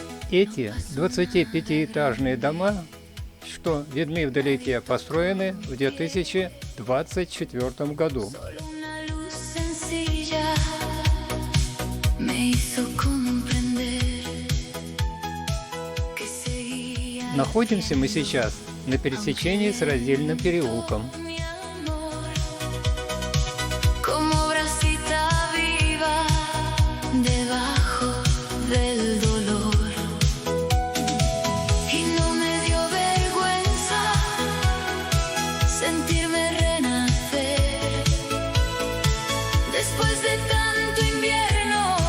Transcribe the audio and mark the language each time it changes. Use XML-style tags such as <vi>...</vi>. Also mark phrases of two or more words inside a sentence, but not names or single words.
<ru>Эти 25-этажные дома, что видны вдалеке, построены в 2024 году.</ru> <es>Solo una luz sencilla me hizo comprender que seguía</es> <ru>Находимся мы сейчас на пересечении с Раздельным переулком.</ru> <es>mi amor como brasita viva debajo del dolor y no me dio vergüenza sentirme renacer después de tanto invierno.</es>